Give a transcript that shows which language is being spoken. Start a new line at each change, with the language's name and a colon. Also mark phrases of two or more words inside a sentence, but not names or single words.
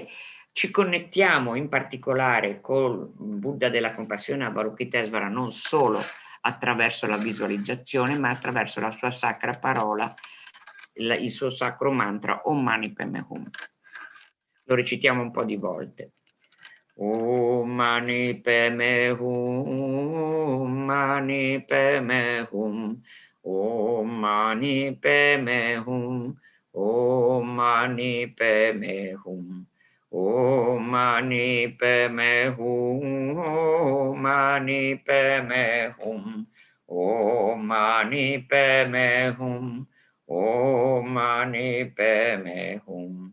Italian: Ci connettiamo in particolare col Buddha della compassione Avalokitesvara non solo attraverso la visualizzazione, ma attraverso la sua sacra parola, il suo sacro mantra
Sanskrit: Om Mani Padme Hum.
Italian: Lo recitiamo un po' di volte.
Sanskrit: Om Mani Padme Hum, Mani Padme Hum, Om Mani Padme Hum, Om Mani Padme Hum, Om Mani Padme Hum, Om Mani Padme Hum, Om Mani Padme Hum, Om Mani Padme Hum.